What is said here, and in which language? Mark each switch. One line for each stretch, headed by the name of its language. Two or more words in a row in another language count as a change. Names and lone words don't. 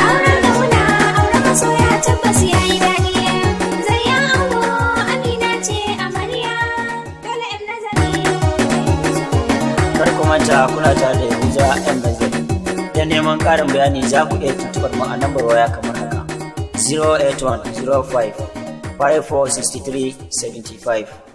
Hausa: Auren ƙauna, auren masoya, tabbas ya yi daɗi. Zai yi ango, Amina ce amarya. Dole in nazari, ka yi musu waƙar Kar ku manta, kuna tare da Yahuza M Nazir. Don neman ƙarin bayani, za ku iya tuntuɓar mu a lambar waya kamar haka:
English: zero eight one zero five five four six three seventy five.